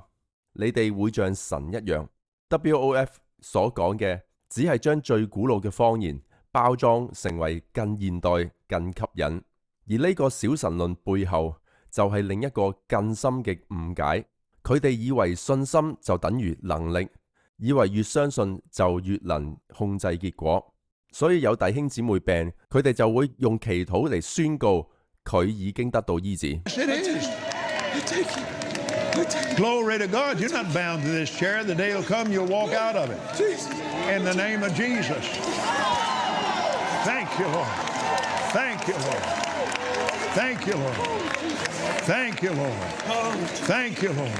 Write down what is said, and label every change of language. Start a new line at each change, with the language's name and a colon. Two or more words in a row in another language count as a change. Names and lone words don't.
Cantonese: 你哋會像神一樣。WOF 所講嘅只係將最古老嘅謊言包裝成為更現代、更吸引，而呢個小神論背後就係另一個更深嘅誤解。佢哋以為信心就等於能力，以為越相信就越能控制結果，所以有弟兄姊妹病，佢哋就會用祈禱嚟宣告佢已經得到醫治。
English: Glory to God. You're not bound to this chair. The day will come, you'll walk out of it. In the name of Jesus. Thank you, Lord. Thank you, Lord. Thank you, Lord. Thank you, Lord. Thank you, Lord.